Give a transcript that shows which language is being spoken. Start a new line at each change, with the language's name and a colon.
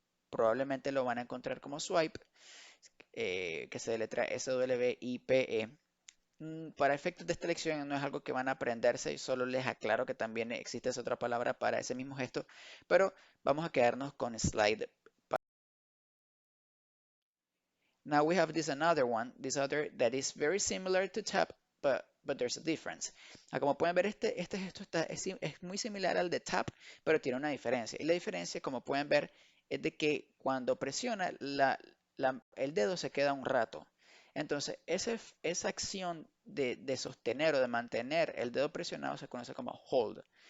Spanish: Probablemente lo van a encontrar como swipe, que se deletrea SWIPE. Para efectos de esta lección no es algo que van a aprenderse y solo les aclaro que también existe esa otra palabra para ese mismo gesto, pero vamos a quedarnos con slide.
English: Now we have this another one, this other that is very similar to tap, but there's a difference.
Spanish: Como pueden ver, este gesto es muy similar al de tap, pero tiene una diferencia. Y la diferencia, como pueden ver, es de que cuando presiona, el dedo se queda un rato. Entonces, esa acción de sostener o de mantener el dedo presionado se conoce como hold.